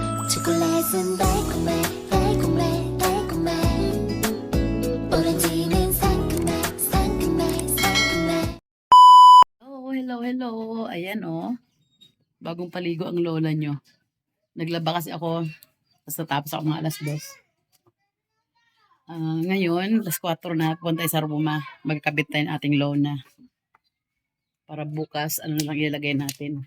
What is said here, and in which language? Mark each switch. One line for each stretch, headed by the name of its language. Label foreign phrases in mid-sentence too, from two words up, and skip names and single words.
Korean: 초콜릿은 달콤해 달콤해 달콤해 오렌지는 상큼해 상큼해 상큼해.
English: Oh, hello, hello.
Filipino: Ayan oh, bagong paligo ang lola nyo. Naglaba kasi ako, tapos natapos ako mga alas 2. Ngayon, alas 4 na, punta tayo sa Roma. Magkabit tayo ng ating lona. Para bukas, ano na lang ilalagay natin.